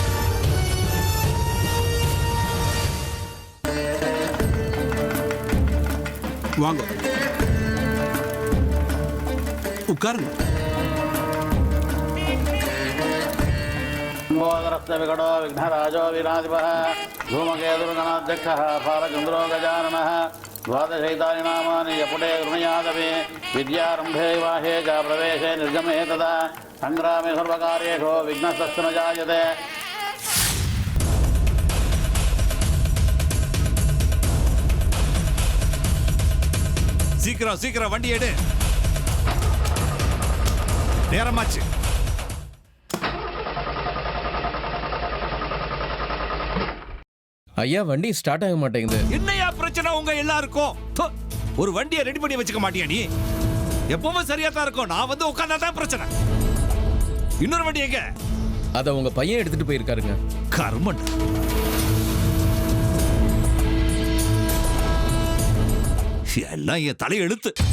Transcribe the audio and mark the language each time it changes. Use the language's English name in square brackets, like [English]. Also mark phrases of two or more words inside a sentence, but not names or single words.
[Tamil] வாங்க, உட்காருங்க. [Sanskrit] विकटो विघ्नराजो वीराधिपः धूमकेतुर्गणाध्यक्षः फालचन्द्रो गजाननः द्वादशैतानि नामानि यपुटे गृणयादपि विद्यारम्भे विवाहे च प्रवेशे निर्गमे तदा सङ्ग्रामे सर्वकार्येषु विघ्नस्तस्य न जायते. [Tamil] சீக்கிரம் சீக்கிரம் வண்டி எடு, நேரமாச்சு. ஐயா வண்டி ஸ்டார்ட் ஆக மாட்டேங்குது. என்னையா பிரச்சனை உங்க எல்லாருக்கும்? ஒரு வண்டியை ரெடி பண்ணி வச்சுக்க மாட்டியா நீ? எப்பவுமே சரியா தான் இருக்கும், நான் வந்து உட்கார்ந்தா தான் பிரச்சனை. இன்னொரு வண்டி எங்க? அத உங்க பையன் எடுத்துட்டு போயிருக்காருங்க. கர்மன். எல்லாம் என் தலை எழுத்து.